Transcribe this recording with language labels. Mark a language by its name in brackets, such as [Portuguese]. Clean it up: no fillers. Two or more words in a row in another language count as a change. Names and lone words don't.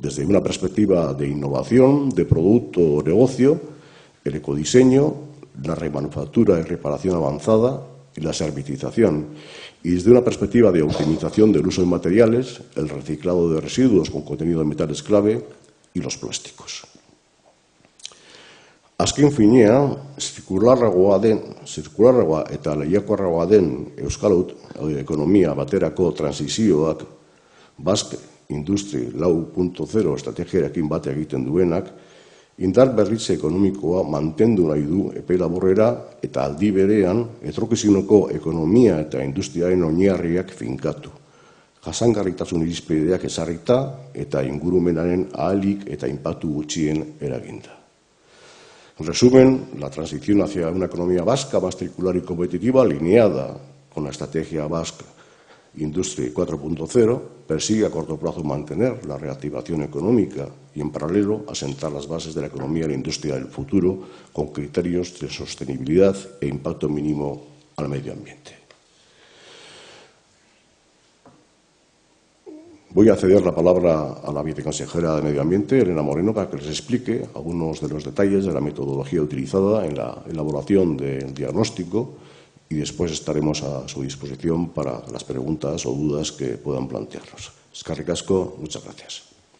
[Spanish] desde una perspectiva de innovación, de producto o negocio, el ecodiseño, la remanufactura y reparación avanzada y la servitización, y desde una perspectiva de optimización del uso de materiales, el reciclado de residuos con contenido de metales clave y los plásticos. [Basque] Azken finean, zirkularragoa eta lehiakorragoa den euskal ekonomia baterako transizioak Basque Industry 4.0 estrategiarekin bat egiten duenak, indar berritze ekonomikoa mantendu nahi du epe laburrera eta aldi berean etorkizuneko ekonomia eta industriaren oinarriak finkatu. Jasangarritasun irizpideak ezarrita eta ingurumenaren ahalik eta inpaktu gutxien eraginda. [Spanish] En resumen, la transición hacia una economía vasca más circular y competitiva, alineada con la estrategia Basque Industry 4.0, persigue a corto plazo mantener la reactivación económica y, en paralelo, asentar las bases de la economía y la industria del futuro con criterios de sostenibilidad e impacto mínimo al medio ambiente. Voy a ceder la palabra a la viceconsejera de Medio Ambiente, Elena Moreno, para que les explique algunos de los detalles de la metodología utilizada en la elaboración del diagnóstico, y después estaremos a su disposición para las preguntas o dudas que puedan plantearnos. [Basque] Eskerrik asko, [Spanish] muchas gracias.